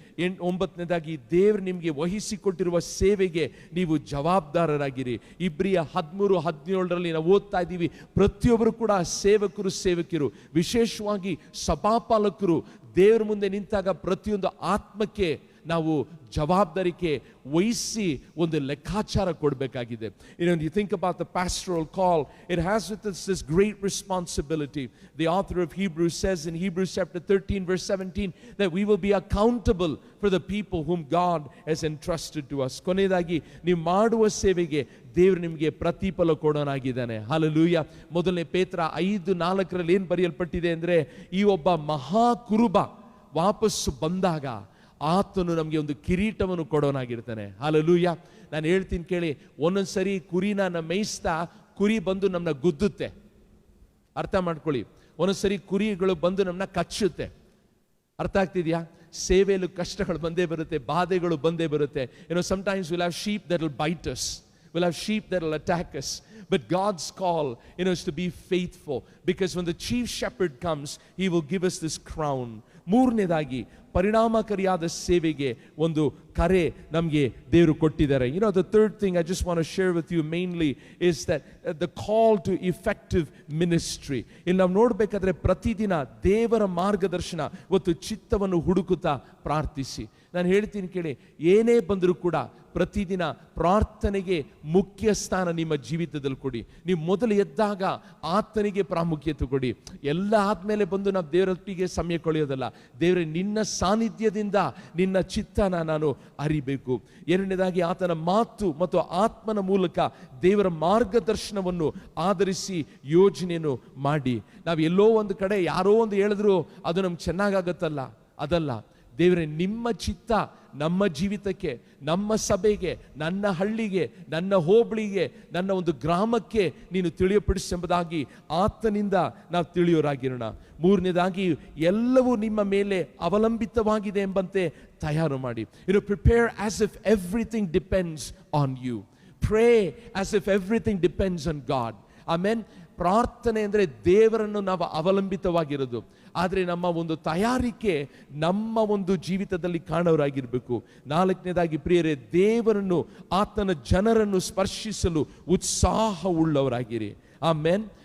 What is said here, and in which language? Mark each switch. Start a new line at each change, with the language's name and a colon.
Kannada: 9ನೇದಾಗಿ ದೇವರು ನಿಮಗೆ ವಹಿಸಿಕೊಟ್ಟಿರುವ ಸೇವೆಗೆ ನೀವು ಜವಾಬ್ದಾರರಾಗಿರಿ. ಇಬ್ರಿಯ 13:17 ನಾವು ಓದ್ತಾ ಇದ್ದೀವಿ, ಪ್ರತಿಯೊಬ್ಬರು ಕೂಡ ಸೇವಕಿಯರು, ವಿಶೇಷವಾಗಿ ಸಭಾಪಾಲಕರು ದೇವರ ಮುಂದೆ ನಿಂತಾಗ ಪ್ರತಿಯೊಂದು ಆತ್ಮಕ್ಕೆ ನಾವು ಜವಾಬ್ದಾರಿಕೆ ವಹಿಸಿ ಒಂದು ಲೆಕ್ಕಾಚಾರ ಕೊಡಬೇಕಾಗಿದೆ.
English: When you think about the pastoral call, it has with us this great responsibility. The author of Hebrews says in Hebrews chapter 13 verse 17 that we will be accountable for the people whom God has entrusted to us.
Kannada: ಕೊನೆಯದಾಗಿ ನೀವು ಮಾಡುವ ಸೇವೆಗೆ ದೇವರು ನಿಮಗೆ ಪ್ರತಿಫಲ ಕೊಡೋನಾಗಿದ್ದಾನೆ. Hallelujah. ಮೊದಲನೇ ಪೇತ್ರ 5:4 ಏನು ಬರೆಯಲ್ಪಟ್ಟಿದೆ ಅಂದ್ರೆ, ಈ ಒಬ್ಬ ಮಹಾ ಕುರುಬ ವಾಪಸ್ಸು ಬಂದಾಗ ಆತನು ನಮಗೆ ಒಂದು ಕಿರೀಟವನ್ನು ಕೊಡೋನಾಗಿರ್ತಾನೆ. ಹಲ್ಲೆಲೂಯಾ. ನಾನು ಹೇಳ್ತೀನಿ ಕೇಳಿ, ಒಂದೊಂದ್ಸರಿ ಕುರಿನ ಮೇಯಿಸ್ತಾ ಕುರಿ ಬಂದು ನಮ್ಮನ್ನ ಗುದ್ದುತ್ತೆ. ಅರ್ಥ ಮಾಡ್ಕೊಳ್ಳಿ. ಒಂದೊಂದ್ಸರಿ ಕುರಿಗಳು ಬಂದು ನಮ್ಮನ್ನ ಕಚ್ಚುತ್ತೆ. ಅರ್ಥ ಆಗ್ತಿದ್ಯಾ? ಸೇವೆಯಲ್ಲೂ ಕಷ್ಟಗಳು ಬಂದೇ ಬರುತ್ತೆ, ಬಾಧೆಗಳು ಬಂದೇ ಬರುತ್ತೆ.
English: Sometimes we'll have sheep that will bite us. We'll have sheep that will attack us. But God's call, is to be faithful, because when the chief shepherd comes, he will give us this crown.
Kannada: ಮೂರನೇದಾಗಿ ಪರಿಣಾಮಕಾರಿಯಾದ ಸೇವೆಗೆ ಒಂದು ಕರೆ ನಮಗೆ ದೇವರು ಕೊಟ್ಟಿದ್ದಾರೆ.
English: The third thing I just want to share with you mainly is that the call to effective ministry.
Kannada: ಇಲ್ಲಿ ನಾವು ನೋಡಬೇಕಾದ್ರೆ ಪ್ರತಿದಿನ ದೇವರ ಮಾರ್ಗದರ್ಶನ ಮತ್ತು ಚಿತ್ತವನ್ನು ಹುಡುಕುತ್ತಾ ಪ್ರಾರ್ಥಿಸಿ. ನಾನು ಹೇಳ್ತೀನಿ ಕೇಳಿ, ಏನೇ ಬಂದರೂ ಕೂಡ ಪ್ರತಿದಿನ ಪ್ರಾರ್ಥನೆಗೆ ಮುಖ್ಯ ಸ್ಥಾನ ನಿಮ್ಮ ಜೀವಿತದಲ್ಲಿ ಕೊಡಿ. ನೀವು ಮೊದಲು ಎದ್ದಾಗ ಆತನಿಗೆ ಪ್ರಾಮುಖ್ಯತೆ ಕೊಡಿ. ಎಲ್ಲ ಆದ್ಮೇಲೆ ಬಂದು ನಾವು ದೇವರೊಟ್ಟಿಗೆ ಸಮಯ ಕಳೆಯೋದಲ್ಲ. ದೇವರೇ, ನಿನ್ನ ಸಾನ್ನಿಧ್ಯದಿಂದ ನಿನ್ನ ಚಿತ್ತನ ನಾನು ಅರಿಬೇಕು. ಎರಡನೇದಾಗಿ ಆತನ ಮಾತು ಮತ್ತು ಆತ್ಮನ ಮೂಲಕ ದೇವರ ಮಾರ್ಗದರ್ಶನವನ್ನು ಆಧರಿಸಿ ಯೋಜನೆಯನ್ನು ಮಾಡಿ. ನಾವು ಎಲ್ಲೋ ಒಂದು ಕಡೆ ಯಾರೋ ಒಂದು ಹೇಳಿದ್ರು ಅದು ನಮ್ಗೆ ಚೆನ್ನಾಗಾಗತ್ತಲ್ಲ, ಅದಲ್ಲ. ದೇವರೇ, ನಿಮ್ಮ ಚಿತ್ತ ನಮ್ಮ ಜೀವಿತಕ್ಕೆ, ನಮ್ಮ ಸಭೆಗೆ, ನನ್ನ ಹಳ್ಳಿಗೆ, ನನ್ನ ಹೋಬಳಿಗೆ, ನನ್ನ ಒಂದು ಗ್ರಾಮಕ್ಕೆ ನೀನು ತಿಳಿಯಪಡಿಸೆಂಬುದಾಗಿ ಆತನಿಂದ ನಾವು ತಿಳಿಯೋರಾಗಿರೋಣ. ಮೂರನೇದಾಗಿ ಎಲ್ಲವೂ ನಿಮ್ಮ ಮೇಲೆ ಅವಲಂಬಿತವಾಗಿದೆ ಎಂಬಂತೆ ತಯಾರು ಮಾಡಿ.
English: Prepare as if everything depends on you. Pray as if everything depends on God. Amen.
Kannada: ಪ್ರಾರ್ಥನೆ ಅಂದರೆ ದೇವರನ್ನು ನಾವು ಅವಲಂಬಿತವಾಗಿರೋದು. ಆದರೆ ನಮ್ಮ ಒಂದು ತಯಾರಿಕೆ ನಮ್ಮ ಒಂದು ಜೀವಿತದಲ್ಲಿ ಕಾಣೋರಾಗಿರ್ಬೇಕು. ನಾಲ್ಕನೇದಾಗಿ ಪ್ರಿಯರೇ, ದೇವರನ್ನು, ಆತನ ಜನರನ್ನು ಸ್ಪರ್ಶಿಸಲು ಉತ್ಸಾಹವುಳ್ಳವರಾಗಿರಿ. ಆಮೆನ್.